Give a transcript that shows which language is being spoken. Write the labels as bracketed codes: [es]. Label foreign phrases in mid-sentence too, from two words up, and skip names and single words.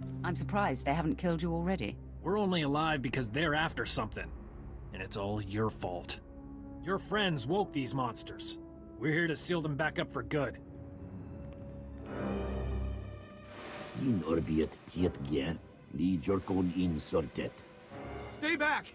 [en] I'm surprised they haven't killed you already. We're only alive because they're after something. And it's all your fault. Your friends woke these monsters. We're here to seal them back up for good. In orbiet tietge, li jorkon in sortet. Stay back!